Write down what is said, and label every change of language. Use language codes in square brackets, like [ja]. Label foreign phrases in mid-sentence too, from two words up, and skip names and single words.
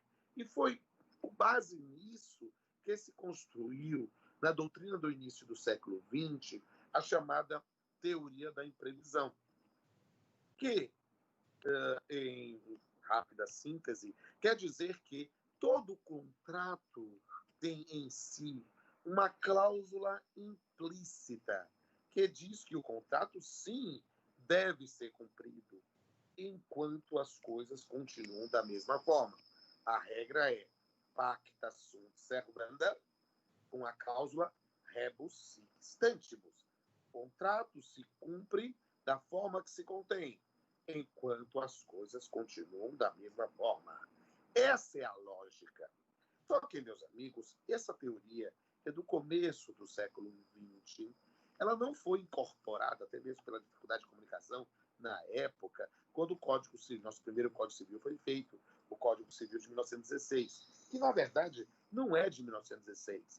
[pt] E foi com base nisso que se construiu, na doutrina do início do século XX, a chamada teoria da imprevisão, que, em rápida síntese, quer dizer que todo contrato tem em si uma cláusula implícita que diz que o contrato, sim, deve ser cumprido, enquanto as coisas continuam da mesma forma. A regra é [la] pacta sunt servanda, [pt] com a cláusula [la] rebus sic stantibus. [pt] O contrato se cumpre da forma que se contém, enquanto as coisas continuam da mesma forma. Essa é a lógica. Só que, meus amigos, essa teoria é do começo do século XX. Ela não foi incorporada, até mesmo pela dificuldade de comunicação, na época, quando o Código Civil, nosso primeiro Código Civil foi feito, o Código Civil de 1916, que, na verdade, não é de 1916.